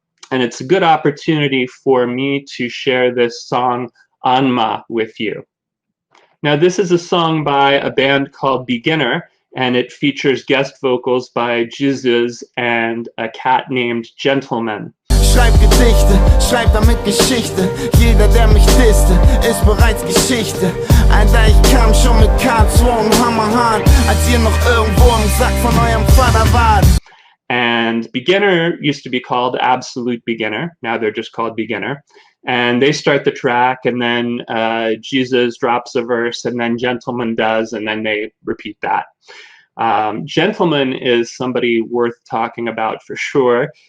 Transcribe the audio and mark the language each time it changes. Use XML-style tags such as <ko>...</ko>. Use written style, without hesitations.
<en>And it's a good opportunity for me to share this song Anma with you. Now, this is a song by a band called Beginner, and it features guest vocals by GZUZ and a cat named Gentleman.</en> <de>Schreib Gedichte, schreib damit Geschichte. Jeder, der mich disste, ist bereits Geschichte. Alter, ich kam schon mit K2 und Hammerhahn, als ihr noch irgendwo im Sack von eurem Vater wart.</de> <en>And Beginner used to be called Absolute Beginner. Now they're just called Beginner. And they start the track, and then GZUZ drops a verse, and then Gentleman does, and then they repeat that. Gentleman is somebody worth talking about for sure.</en>